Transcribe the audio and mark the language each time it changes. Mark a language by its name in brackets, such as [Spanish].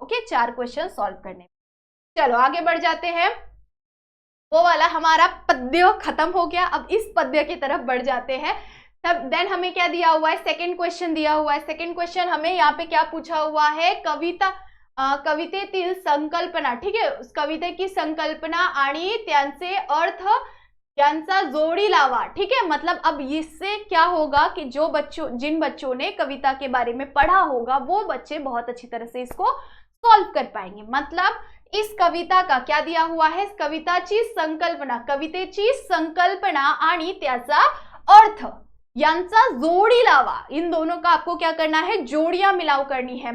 [Hindi] Okay, 4 question solve करने। चलो आगे बढ़ जाते हैं। वो वाला हमारा पद्य खत्म हो गया, अब इस पद्य की तरफ बढ़ जाते हैं। तब देन हमें क्या दिया हुआ है, सेकेंड क्वेश्चन दिया हुआ है। सेकेंड क्वेश्चन हमें यहाँ पे क्या पूछा हुआ है, [Marathi] कवितेतील संकल्पना। [Hindi] ठीक है, [Marathi] उस कविते संकल्पना आणि त्यांचे अर्थ यांचा जोड़ी लावा। [Hindi] ठीक है, मतलब अब इससे क्या होगा कि जिन बच्चों ने कविता के बारे में पढ़ा होगा वो बच्चे बहुत अच्छी तरह से इसको सॉल्व कर पाएंगे। मतलब इस कविता का क्या दिया हुआ है, [Marathi] कविताची संकल्पना, कवितेची संकल्पना आणि त्याचा अर्थ यांचा जोड़ी लावा, [Hindi] इन दोनों का आपको क्या करना है, जोड़ियां मिलाव करनी है।